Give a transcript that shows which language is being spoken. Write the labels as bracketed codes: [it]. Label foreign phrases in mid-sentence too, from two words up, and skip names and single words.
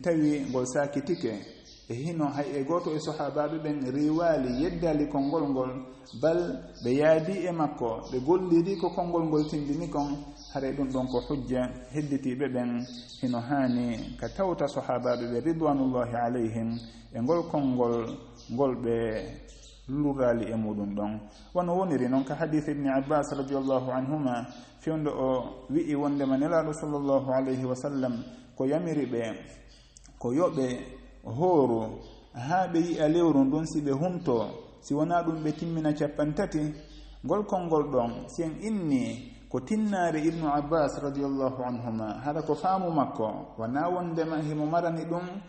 [ff] tawi ngol sakitike e hino hay e gooto e sahabaɓe ɓen riwali yeddali konngol ngol bal ɓe yaadi e makko ɓe golliri ko konngol ngol tindini kon hare ɗum ɗon ko hujja hedditiɓe ɓen hino haani ka tawta sahabaɓe ɓe [ar] رضوان الله عليهم [ff] e ngol konngol ngol ɓe lurali e muɗum ɗon wono woniri noon ka hadith ibni abbas [ar] رضي الله عنهما [ff] fewndo o wi'i wondema nelaɗo [ar] صلى الله عليه وسلم [ff] ko yamiri ɓe ko yoɓe hooru haa ɓe yi'a lewru ndun si ɓe humto si wona ɗum ɓe timmina 30 ngol konngol ɗon si en inni ko tinnaare ibnu abbas [ar] رضي الله عنهما [ff] haɗa ko faamu makko wona wondema himo marani ɗum